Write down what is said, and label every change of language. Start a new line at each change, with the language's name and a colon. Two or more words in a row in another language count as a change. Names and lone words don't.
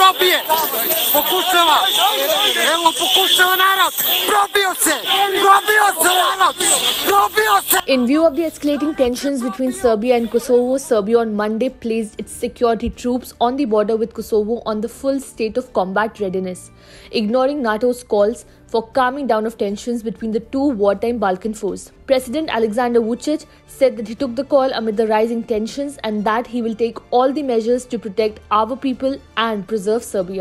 Serbian: probije. Pokušava. Evo pokušava narod. Probio se narod. Probio se.
English: In view of the escalating tensions between Serbia and Kosovo, Serbia on Monday placed its security troops on the border with Kosovo on the full state of combat readiness, ignoring NATO's calls for calming down of tensions between the two wartime Balkan foes. President Alexander Vučić said that he took the call amid the rising tensions and that he will take all the measures to protect our people and preserve Serbia.